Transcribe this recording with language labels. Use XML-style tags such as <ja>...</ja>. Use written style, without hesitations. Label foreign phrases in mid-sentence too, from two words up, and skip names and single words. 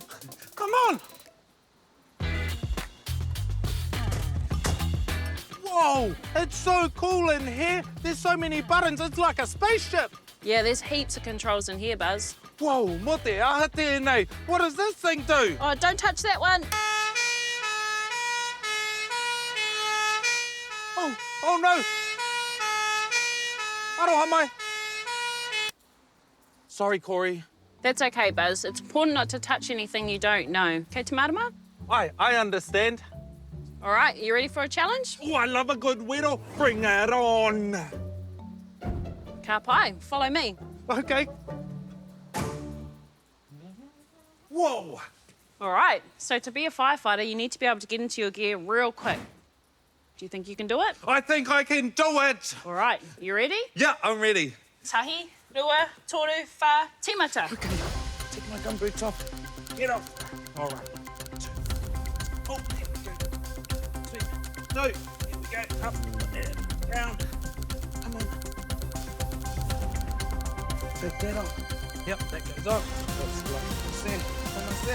<en>Come on. Whoa, it's so cool in here. There's so many buttons, it's like a spaceship. Yeah, there's heaps of controls in here, Buzz. Whoa,</en> <mi>mote aha tēnei.</mi> <en>What does this thing do? Oh, don't touch that one. Oh no.</en> <mi>Aroha mai.</mi> <en>Sorry, Corey. That's okay, Buzz. It's important not to touch anything you don't know. Okay, Tamarama? I understand. All right, you ready for a challenge? Oh, I love a good whittle. Bring it on.</en> <mi>Ka pai,</mi> <en>follow me. Okay. Whoa. All right, so to be a firefighter, you need to be able to get into your gear real quick. Do you think you can do it? I think I can do it. All right, you ready? Yeah, I'm ready.</en> <mi>Tahi, rua, toru, wha, timata.</mi> <en>Okay, take my gumboots off. Get off. All right. Oh, there we go. 3, 2, here we go. Up, round. Come on. Take that off. Yep, that goes off. Almost there. Almost there.</en>